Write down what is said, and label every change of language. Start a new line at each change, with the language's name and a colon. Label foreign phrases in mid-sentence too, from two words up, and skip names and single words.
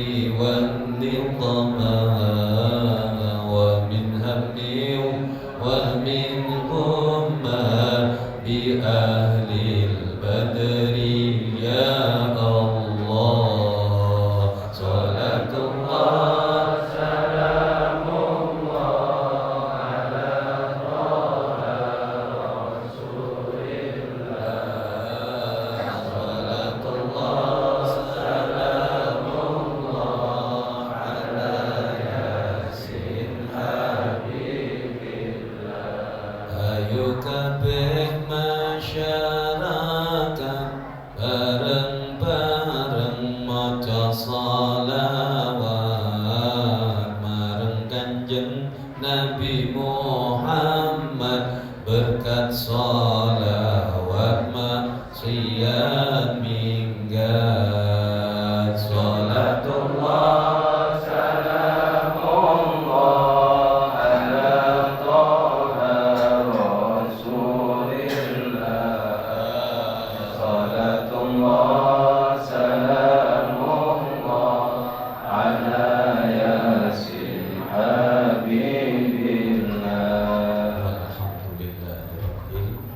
Arabic: والنقماء ومن هم ومن غمة بأهل البدر يا الله صلاة الله سلام الله على طه رسول الله صلاة الله سلام الله على ياسين حبيب الله
Javanese: ayo kabeh masyarakat bareng-bareng maca shalawat marang Kanjeng Nabi Muhammad berkat shalawat maksiat minggat salatullah
Arabic: سلام الله على طه رسول الله صلاة الله سلام الله على ياسين حبيب الله والحمد لله رب.